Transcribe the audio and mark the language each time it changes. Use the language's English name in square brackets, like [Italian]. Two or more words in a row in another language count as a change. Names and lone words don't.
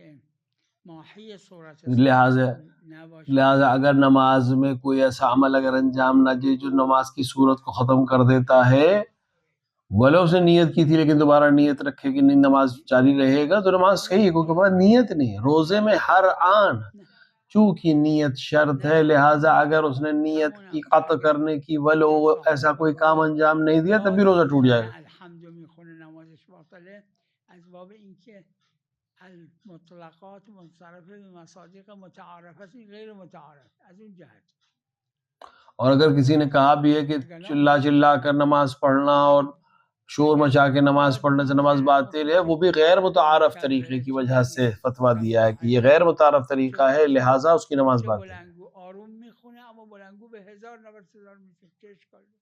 [Urdu] لہٰذا اگر نماز میں کوئی ایسا عمل اگر انجام نہ دے جو نماز کی صورت کو ختم کر دیتا ہے، ولو اس نے نیت کی تھی لیکن دوبارہ نیت رکھے کہ نہیں نماز جاری رہے گا، تو نماز صحیح ہے کیونکہ بعد نیت نہیں ہے. روزے میں ہر آن چونکہ نیت شرط ہے، لہٰذا اگر اس نے نیت کی قطع کرنے کی ولو ایسا کوئی کام انجام نہیں دیا تب بھی روزہ ٹوٹ جائے گا. [Persian] الحمد میخونه نمازش باطله از باب اینکه المطلقات منصرف به مصادیق متعارفه غیر متعارف از اون جهت. [Urdu] اور اگر کسی نے کہا بھی ہے کہ چلا چلا کر نماز پڑھنا اور شور مچا کے نماز پڑھنے سے نماز باطل ہے، وہ بھی غیر متعارف طریقے کی وجہ سے فتویٰ دیا ہے کہ یہ غیر متعارف طریقہ ہے، لہٰذا اس کی نماز باطل ہے. [Persian] آروم میخونه اما بلندگو به 1000 میشه، چه اشکال داره؟